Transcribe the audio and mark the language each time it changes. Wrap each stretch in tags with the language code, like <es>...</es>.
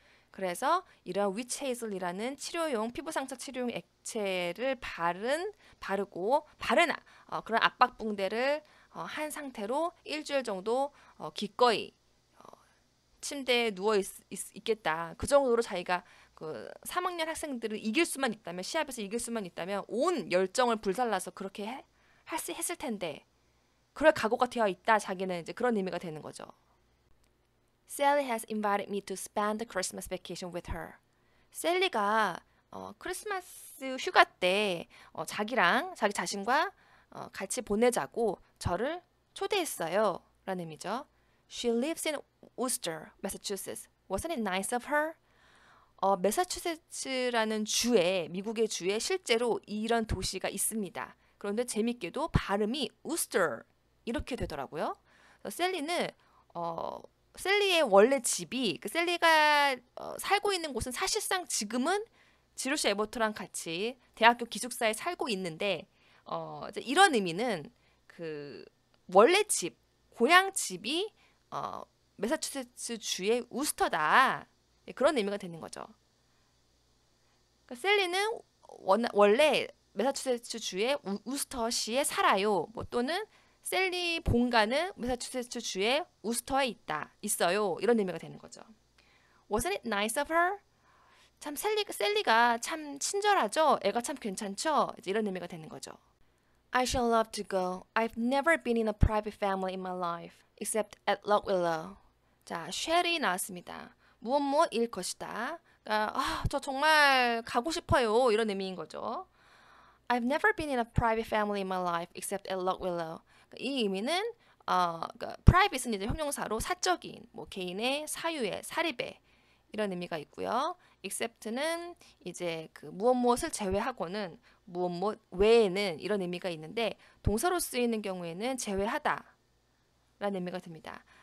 <ko>그래서 이런 witch hazel이라는 치료용 피부 상처 치료용 액체를 바르고 그런 압박 붕대를 한 상태로 일주일 정도 기꺼이 침대에 누워 있겠다. 그 정도로 자기가 그 3학년 학생들을 이길 수만 있다면 시합에서 이길 수만 있다면 온 열정을 불살라서 그렇게 했을 텐데 그럴 각오가 되어 있다. 자기는 이제 그런 의미가 되는 거죠.</ko> <en>Sally has invited me to spend the Christmas vacation with her.</en> <ko>셀리가 크리스마스 휴가 때 자기 자신과 같이 보내자고 저를 초대했어요. 라는 의미죠.</ko> <en>She lives in Worcester, Massachusetts. Wasn't it nice of her?</en> <ko>매사추세츠라는 미국의 주에 실제로 이런 도시가 있습니다. 그런데 재밌게도 발음이 Worcester 이렇게 되더라고요. 셀리는 셀리의 원래 집이 셀리가 살고 있는 곳은 사실상 지금은 지루시 에버트랑 같이 대학교 기숙사에 살고 있는데 이런 의미는 그 원래 고향 집이 매사추세츠 주의 우스터다 그런 의미가 되는 거죠. 그러니까 셀리는 원래 매사추세츠 주의 우스터시에 살아요. 뭐 또는 셀리 본가는 매사추세츠 주의 우스터에 있어요. 이런 의미가 되는 거죠.</ko> <en>Wasn't it nice of her?</en> <ko>참 셀리가 참 친절하죠? 애가 참 괜찮죠? 이런 의미가 되는 거죠.</ko> <en>I shall love to go. I've never been in a private family in my life, except at Lock Willow.</en> <ko>자, shall이 나왔습니다. 무엇 일 것이다. 그러니까, 저 정말 가고 싶어요. 이런 의미인 거죠.</ko> <en>I've never been in a private family in my life, except at Lock Willow.</en> <ko>그러니까 이 의미는 그러니까 private은 이제 형용사로 사적인, 뭐 개인의 사유의, 사립의 이런 의미가 있고요. except는 이제 그 무엇을 제외하고는 무엇 외에는 이런 의미가 있는데 동사로 쓰이는 경우에는 제외하다 라는 의미가 듭니다.</ko>